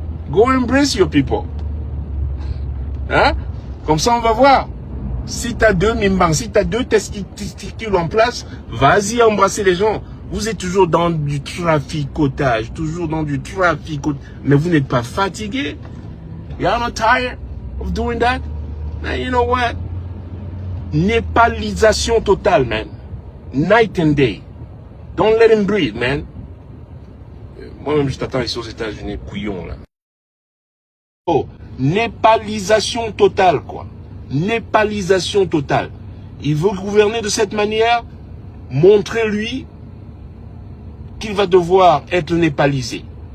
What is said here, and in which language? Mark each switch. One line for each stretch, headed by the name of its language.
English: Go embrace your people.
French: Hein? Comme ça, on va voir. Si tu as deux mimbang, si tu as deux testicules en place, vas-y embrasser les gens. Vous êtes toujours dans du traficotage, toujours dans du traficotage. Mais vous n'êtes pas fatigué.
English: You're not tired of doing that? Man, you know what?
French: Népalisation totale,
English: man. Night and day. Don't let him breathe, man.
French: Moi-même, je t'attends ici aux États-Unis, couillon, là. Oh, népalisation totale, quoi. Népalisation totale. Il veut gouverner de cette manière, montrez-lui qu'il va devoir être népalisé.